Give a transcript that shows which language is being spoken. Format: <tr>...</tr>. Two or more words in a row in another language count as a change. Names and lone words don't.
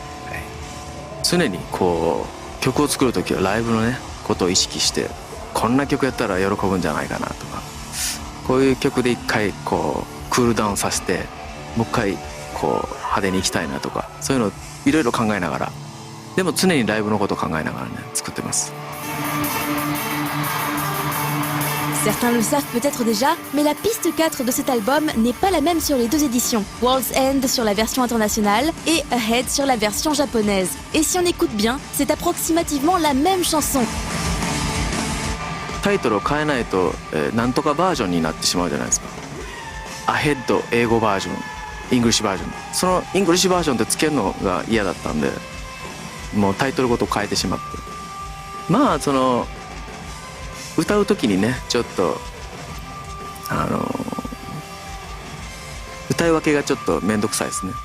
<ja>常にこう曲を作る時はライブのねことを意識して、こんな曲やったら喜ぶんじゃないかなとか、こういう曲で一回こうクールダウンさせてもう一回こう派手にいきたいなとか、そういうのいろいろ考えながら、でも常にライブのことを考えながらね作ってます。</ja> <fr>Certains le savent peut-être déjà, mais la piste 4 de cet album n'est pas la même sur les deux éditions. World's End sur la version internationale et Ahead sur la version japonaise. Et si on écoute bien, c'est approximativement la même chanson.</fr> <ja>タイトルを変えないと、なんとかバージョンになってしまうじゃないですか。アヘッド英語バージョン、イングリッシュバージョン、そのイングリッシュバージョンってつけるのが嫌だったんで、もうタイトルごと変えてしまって、まあその歌う時にねちょっと歌い分けがちょっと面倒くさいですね。</ja>